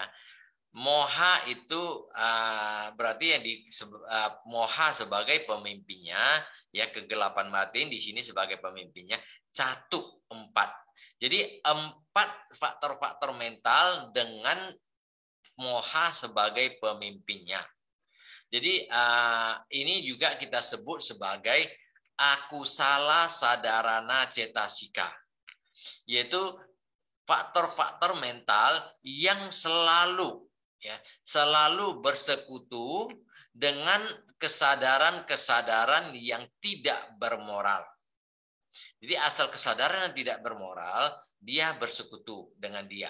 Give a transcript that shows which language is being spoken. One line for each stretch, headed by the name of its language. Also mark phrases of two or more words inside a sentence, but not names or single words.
Indonesian: Moha itu berarti yang moha sebagai pemimpinnya, ya, kegelapan batin di sini sebagai pemimpinnya, catuk 4. Jadi 4 faktor-faktor mental dengan moha sebagai pemimpinnya. Jadi ini juga kita sebut sebagai
Pali: akusala sadarana cetasika,
Indonesian: yaitu faktor-faktor mental yang selalu bersekutu dengan kesadaran-kesadaran yang tidak bermoral. Jadi asal kesadaran yang tidak bermoral, dia bersekutu dengan dia.